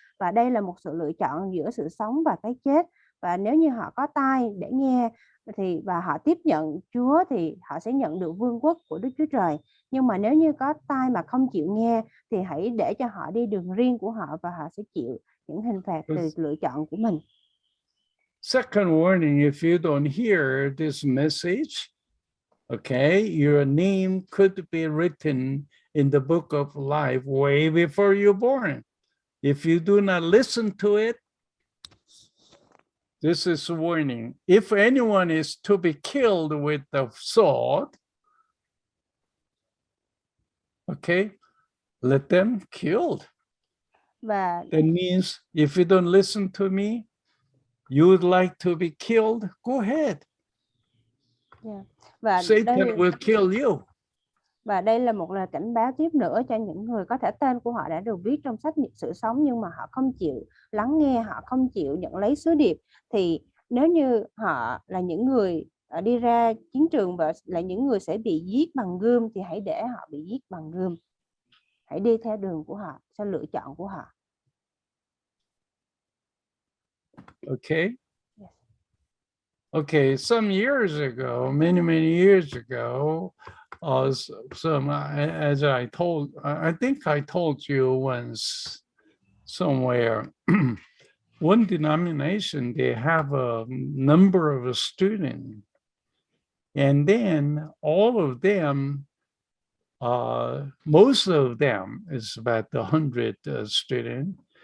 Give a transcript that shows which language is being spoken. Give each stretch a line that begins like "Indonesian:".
Vietnamese: Và đây là một sự lựa chọn giữa sự sống và cái chết. Và nếu như họ có tai để nghe và họ tiếp nhận Chúa, thì họ sẽ nhận được vương quốc của Đức Chúa Trời. Nhưng mà nếu như có tai mà không chịu nghe, thì hãy để cho họ đi đường riêng của họ, và họ sẽ chịu những hình phạt từ lựa chọn của mình.
English: Second warning, if you don't hear this message, okay, your name could be written in the book of life way before you're born. If you do not listen to it, this is a warning. If anyone is to be killed with the sword, okay, let them killed.
Vietnamese: Và
English: that means if you don't listen to me, you would like to be killed, go ahead.
Vietnamese: Và
English: Satan will kill you.
Vietnamese: Và đây là một lời cảnh báo tiếp nữa cho những người có thể tên của họ đã được viết trong sách sự sống, nhưng mà họ không chịu lắng nghe, họ không chịu nhận lấy sứ điệp. Thì nếu như họ là những người đi ra chiến trường và là những người sẽ bị giết bằng gươm, thì hãy để họ bị giết bằng gươm. hãy đi theo đường của họ, theo lựa chọn của họ.
English: Okay. Yes. Okay, some years ago, many years ago, as I think I told you once somewhere, one denomination, they have a number of students, and then all of them, most of them is about 100 students.